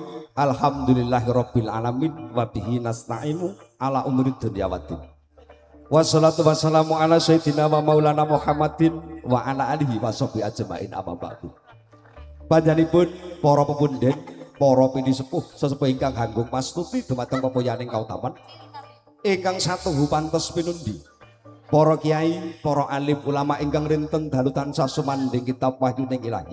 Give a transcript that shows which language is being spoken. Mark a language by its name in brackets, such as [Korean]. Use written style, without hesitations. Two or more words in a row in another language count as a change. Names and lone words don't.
[Arabic] الحمد لله رب العالمين وبه نستعين على أمور الدنيا والدين. والصلاة والسلام على سيدنا ومولانا محمد وعلى آله وصحبه أجمعين أما بعد. [Javanese] Panjenenganipun para pepundhen, para pini sepuh, sesepuh ingkang ganggung mastuti dumateng pepoyaning kautaman ingkang satuhu pantes pinundi. Para kiai, para alim ulama ingkang rinten dalu tansah sumandhing kitab wahyuning ilahi.